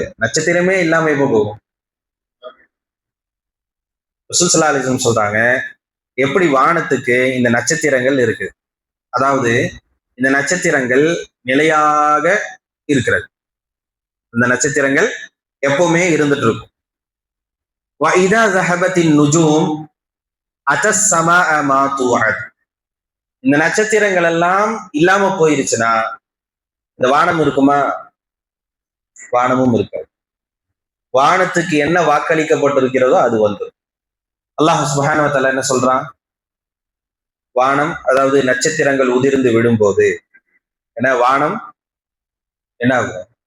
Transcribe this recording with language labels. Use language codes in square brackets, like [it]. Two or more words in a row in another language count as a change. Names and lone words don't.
[ta] நட்சத்திரமே இல்லாம எப்ப போகும்? ரசூல் [ar] صلى الله عليه وسلم [ta] சொல்றாங்க, எப்படி வானத்துக்கு இந்த நட்சத்திரங்கள் இருக்கு, அதாவது இந்த நட்சத்திரங்கள் நிலையாக இருக்கிறது, இந்த நட்சத்திரங்கள் எப்பவுமே இருந்துட்டு இருக்கும். [ar] وَإِذَا ذَهَبَتِ النُّجُومُ أَتَى السَّمَاءَ مَا تُوعَدُ. [ta] இந்த நட்சத்திரங்கள் எல்லாம் இல்லாம போயிருச்சுன்னா இந்த வானம் இருக்குமா? வானமும் இருக்காது. வானத்துக்கு என்ன வாக்களிக்கப்பட்டிருக்கிறதோ அது வந்து அல்லாஹ் [ar] سبحانه وتعالى [ta] என்ன சொல்றான்? வானம், அதாவது நட்சத்திரங்கள் உதிர்ந்து விடும்போது என்ன வானம் என்ன ஆகும்?